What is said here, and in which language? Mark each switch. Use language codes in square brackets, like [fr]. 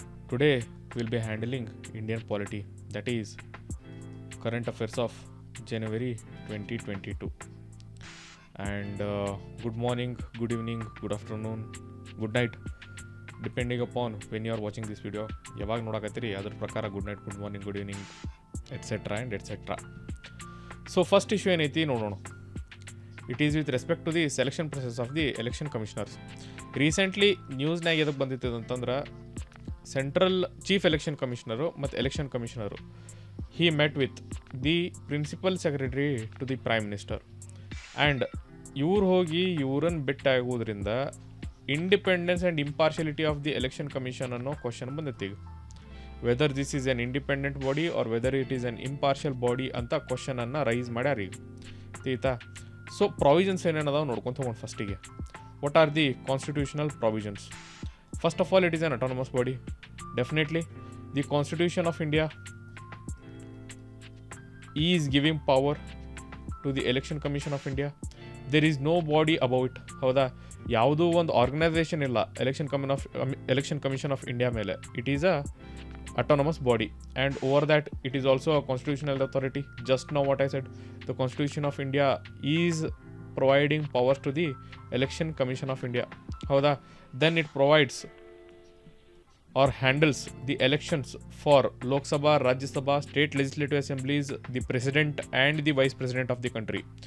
[en] Today we'll be handling Indian polity, that is current affairs of January 2022. And good morning, good evening, good afternoon, good night, depending upon when you are watching this video. [kn] ಯಾವಾಗ ನೋಡಕತ್ತೀರಿ ಅದ್ರ ಪ್ರಕಾರ good night, good morning, good evening etcetera and et cetera. So first issue ಏನೈತಿ ನೋಡೋಣ. [en] It is with respect to the selection process of the election commissioners. [kn] Recently ನ್ಯೂಸ್ನಾಗ ಎದಕ್ಕೆ ಬಂದಿತ್ತು ಅಂತಂದ್ರೆ, central chief election commissioner ಮತ್ತು election commissioner [en] He met with the principal secretary to the prime minister. [kn] And ಇವ್ರು ಹೋಗಿ ಇವ್ರನ್ನ ಬಿಟ್ಟಾಗೋದ್ರಿಂದ independence and ಇಂಪಾರ್ಷಿಯಲಿಟಿ of the election commission ಅನ್ನೋ question ಬಂದೈತಿ. ಈಗ [en] whether this is an independent body or whether it is an impartial body [kn] ಅಂತ ಕ್ವಶನನ್ನು rice ಮಾಡ್ಯಾರ ಈಗ. ತೀತಾ so provisions ಏನೇನದಾವೆ ನೋಡ್ಕೊಂತ ಹೋಗೋಣ. ಫಸ್ಟಿಗೆ [en] What are the constitutional provisions? First of all, it is an autonomous body. Definitely the Constitution of India is giving power to the Election Commission of India. There is no body above it. [kn] ಹೌದಾ? ಯಾವುದೂ ಒಂದು organisation ಇಲ್ಲ election commission of India ಮೇಲೆ. [en] It is a autonomous body, and over that it is also a constitutional authority. Just now what I said, the Constitution of India is providing powers to the Election Commission of India. Howda? Then it provides or handles the elections for Lok Sabha, Rajya Sabha, state legislative assemblies, the president and the vice president of the country.